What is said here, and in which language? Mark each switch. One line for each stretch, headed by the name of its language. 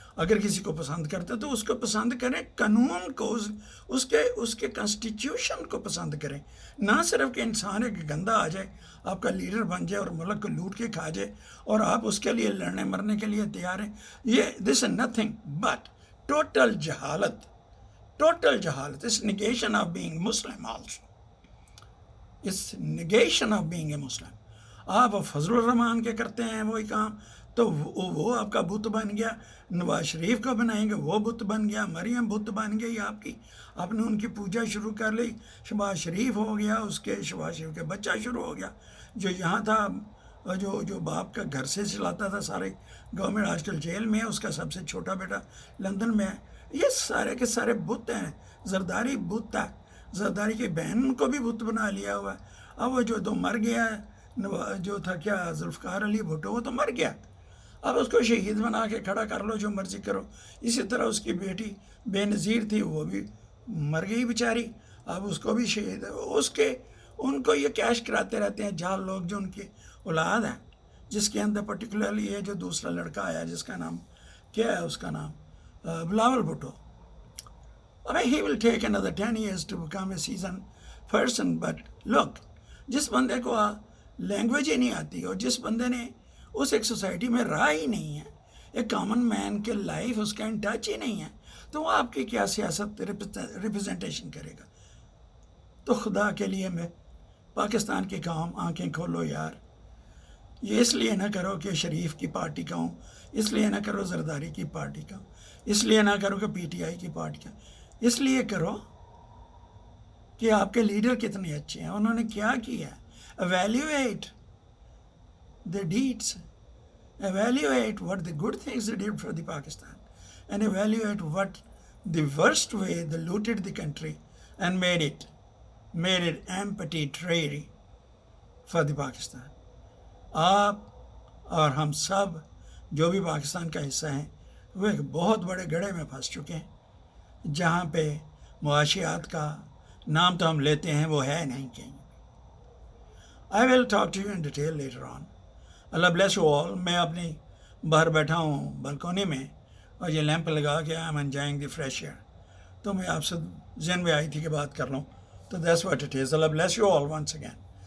Urdu: اگر کسی کو پسند کرتے تو اس کو پسند کریں، قانون کو، اس کے کانسٹیٹیوشن کو پسند کریں. نہ صرف کہ انسان ایک گندہ آ جائے، آپ کا لیڈر بن جائے اور ملک کو لوٹ کے کھا جائے اور آپ اس کے لیے لڑنے مرنے کے لیے تیار ہیں. یہ
English: This is nothing but total total jahalat. It's negation of being Muslim also. It's negation of being a Muslim.
Urdu: آپ فضل الرحمان کے کرتے ہیں وہی کام تو وہ آپ کا بت بن گیا. نواز شریف کو بنائیں گے وہ بت بن گیا. مریم بت بن گئی آپ کی. آپ نے ان کی پوجا شروع کر لی. شہباز شریف ہو گیا, اس کے شہباز شریف کے بچہ شروع ہو گیا جو یہاں تھا, جو باپ کا گھر سے چلاتا تھا سارے گورنمنٹ, آج کل جیل میں ہے. اس کا سب سے چھوٹا بیٹا لندن میں ہے. یہ سارے کے سارے بت ہیں. زرداری بت ہے. زرداری کی بہن کو بھی بت بنا لیا ہوا ہے. اب وہ جو تو مر گیا ہے, جو تھا کیا ذوالفقار علی بھٹو, وہ تو مر گیا. اب اس کو شہید بنا کے کھڑا کر لو, جو مرضی کرو. اسی طرح اس کی بیٹی بے نظیر تھی, وہ بھی مر گئی بیچاری. اب اس کو بھی شہید ان کو یہ کیش کراتے رہتے ہیں جہاں لوگ جو ان کی اولاد ہے, جس کے اندر پرٹیکولرلی یہ جو دوسرا لڑکا آیا جس کا نام کیا ہے, اس کا نام Bilawal Bhutto.
English: he will take another 10 years to become a seasoned person. But look,
Urdu: جس بندے کو لینگویج ہی نہیں آتی اور جس بندے نے اس ایک سوسائٹی میں رہا ہی نہیں ہے, ایک کامن مین کے لائف اس کا ان ٹچ ہی نہیں ہے, تو وہ آپ کی کیا سیاست ریپرزنٹیشن کرے گا. تو خدا کے لیے میں پاکستان کی قوم آنکھیں کھولو یار. یہ اس لیے نہ کرو کہ شریف کی پارٹی کا ہوں, اس لیے نہ کرو زرداری کی پارٹی کا ہوں, اس لیے نہ کرو کہ پی ٹی آئی کی پارٹی کا, اس لیے کرو کہ آپ کے لیڈر کتنے اچھے ہیں, انہوں نے کیا کیا.
English: Evaluate the deeds, evaluate what the good things they did for the Pakistan, and evaluate what the worst way they looted the country and made it empty, dreary for the Pakistan.
Urdu: آپ اور ہم سب جو بھی پاکستان کا حصہ ہیں وہ ایک بہت بڑے گڑھے میں پھنس چکے ہیں جہاں پہ معاشیات کا نام تو ہم لیتے ہیں, وہ ہے نہیں کہیں.
English: I will talk to you in detail later on. Allah bless you all.
Urdu: میں اپنی باہر بیٹھا ہوں بلکونی میں اور یہ لیمپ لگا کے
English: I'm enjoying the fresh air.
Urdu: تو میں آپ سے ذہن میں آئی تھی کہ بات کر لوں.
English: تو that's what it is. Allah bless you all once again.